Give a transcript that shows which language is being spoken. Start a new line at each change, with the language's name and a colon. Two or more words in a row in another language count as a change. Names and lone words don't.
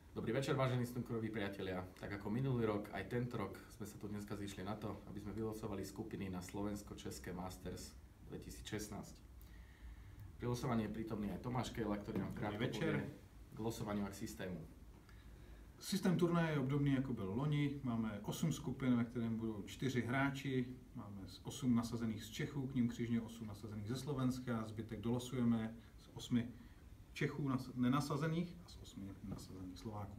Slovak: Dobrý večer, vážení snookeroví priatelia. Tak ako minulý rok, aj tento rok sme sa tu dneska zišli na to, aby sme vylosovali skupiny na Slovensko-České Masters 2016. Pri losovaní je prítomný aj Tomáš Kejla, ktorý nám krátko povie k losovaniu a k systému.
Czech: Systém turnaje je obdobný, jako byl loni. Máme 8 skupin, ve kterém budou 4 hráči. Máme 8 nasazených z Čechů, k ním křižně 8 nasazených ze Slovenska. Zbytek dolosujeme z 8 Čechů nenasazených a z 8 nenasazených Slováků.